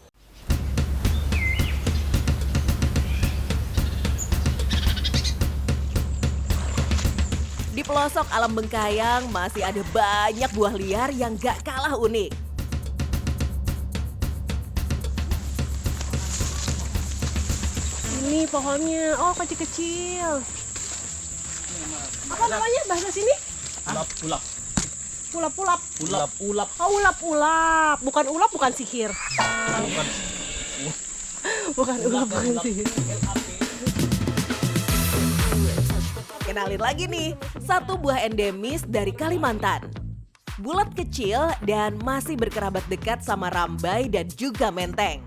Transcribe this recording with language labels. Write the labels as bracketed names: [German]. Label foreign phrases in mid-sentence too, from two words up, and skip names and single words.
[Indonesian] Di pelosok alam Bengkayang masih ada banyak buah liar yang gak kalah unik. Ini pohonnya, oh kecil-kecil. Apa namanya bahasa sini? Ulap-ulap. Ulap-ulap. Ulap-ulap. Oh ulap-ulap, bukan ulap, bukan sihir. Bukan ulap, bukan sihir. Kenalin lagi nih, satu buah endemis dari Kalimantan. Bulat kecil dan masih berkerabat dekat sama rambai dan juga menteng.